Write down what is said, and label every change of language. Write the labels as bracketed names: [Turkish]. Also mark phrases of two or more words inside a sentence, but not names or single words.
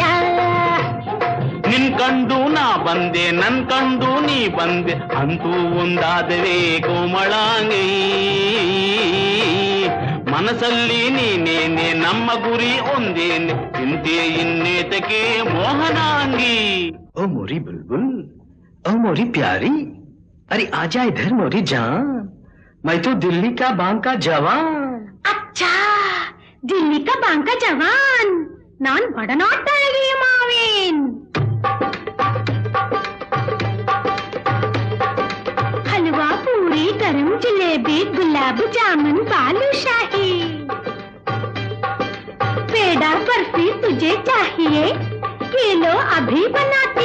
[Kannada] ನಿನ್ ಕಂಡು ನಾ ಬಂದೆ, ನನ್ ಕಂಡು ನೀ ಬಂದೆ, ಅಂತೂ ಒಂದಾದರೆ ಕೋಮಳಾಂಗಿ. ಮನಸ್ಸಲ್ಲಿ ನೀನೇನೆ, ನಮ್ಮ ಗುರಿ ಒಂದೇನೆ, ಚಿಂತೆ ಇನ್ನೇತಕ್ಕೆ ಮೋಹನಾಂಗಿ. [Hindi] ओ मोरी बुलबुल, ओ मोरी प्यारी, अरे आजा इधर मोरी जान, मैं तो दिल्ली का बांग का जवान. अच्छा, दिल्ली का बांग का जवान, [Kannada] ನಾನ್ ವಡನಾಟಳಗಿ ಮಾವೇನ್. [Hindi] हलवा पूरी गरम जलेबी गुलाब जामुन बालूशाही, पेड़ा बर्फी तुझे चाहिए, किलो अभी बनाती.